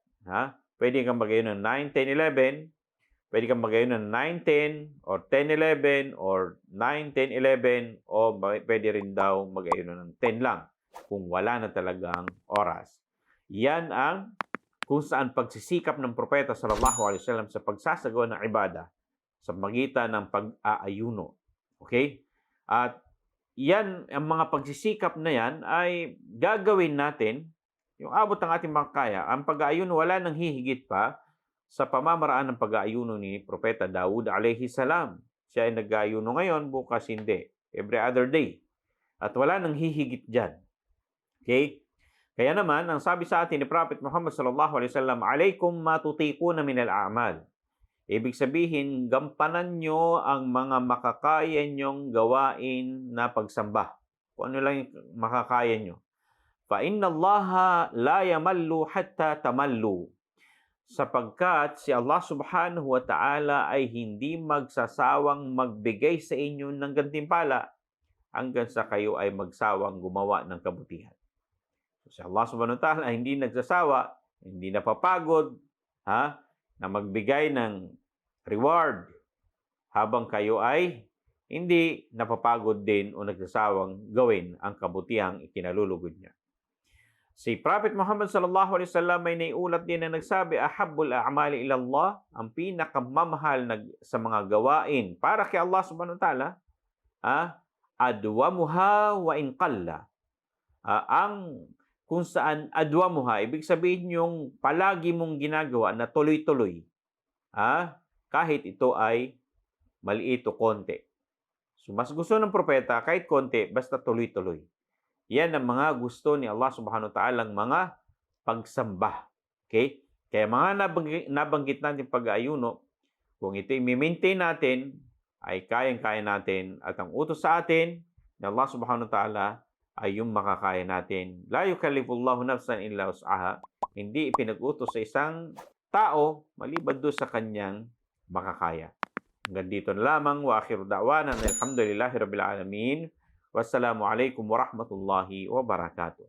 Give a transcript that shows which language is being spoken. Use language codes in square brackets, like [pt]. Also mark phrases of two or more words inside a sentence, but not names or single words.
[tl] Pwede kang mag-ayuno ng 9, 10, 11. Pwede kang mag-ayuno ng 9, 10, or 10, 11, or 9, 10, 11, o pwede rin daw mag-ayuno ng 10 lang kung wala na talagang oras. Yan ang kung saan pagsisikap ng propeta [ar] صلى الله عليه وسلم [tl] sa pagsasagawa ng ibada sa magitan ng pag-aayuno. Okay? At yan, ang mga pagsisikap na yan ay gagawin natin yung abot ng ating makakaya. Ang pag-aayuno, wala nang hihigit pa sa pamamaraan ng pag-aayuno ni Propeta Daud [ar] عليه السلام. [tl] Siya ay nag-aayuno ngayon, bukas hindi. [en] Every other day. [tl] At wala nang hihigit dyan. [ar] Okay? [tl] Kaya naman, ang sabi sa atin ni [ar] Prophet Muhammad صلى الله عليه وسلم عليكم ما تطيقون من الأعمال. [tl] Ibig sabihin, gampanan nyo ang mga makakaya nyong gawain na pagsamba. Kung ano lang yung makakaya nyo. [ar] فَإِنَّ اللَّهَ لَا يَمَلُّ حَتَّى تَمَلُّ. [tl] Sapagkat si Allah [ar] سبحانه وتعالى [tl] ay hindi magsasawang magbigay sa inyo ng gantimpala hanggang sa kayo ay magsawang gumawa ng kabutihan. Si Allah [ar] سبحانه وتعالى [tl] hindi nagsasawa, hindi napapagod, na magbigay ng reward habang kayo ay hindi napapagod din o nagsasawang gawin ang kabutihang ikinalulugod niya. Si Prophet Muhammad [ar] صلى الله عليه وسلم [tl] may naiulat din na nagsabi, [ar] أحب الأعمال إلى الله, [tl] ang pinakamamahal sa mga gawain para kay Allah [ar] سبحانه وتعالى أدومها وإن قل. [tl] Ang kung saan adwamuha, ibig sabihin yung palagi mong ginagawa na tuloy-tuloy. Kahit ito ay maliit o konti. So mas gusto ng propeta kahit konti, basta tuloy-tuloy. Yan ang mga gusto ni Allah [ar] سبحانه وتعالى, [tl] mga pagsamba. Okay? Kaya mga nabanggit natin pag-aayuno, kung ito i-maintain natin, ay kayang-kaya natin. At ang utos sa atin ni Allah [ar] سبحانه وتعالى [tl] ay yung makakaya natin. [ar] لا يكلف الله نفسا إلا وسعها. [tl] Hindi ipinag-utos sa isang tao maliban doon sa kanyang makakaya. Hanggang dito na lamang. [ar] وآخر دعوانا الحمد لله رب العالمين. والسلام عليكم ورحمة الله وبركاته.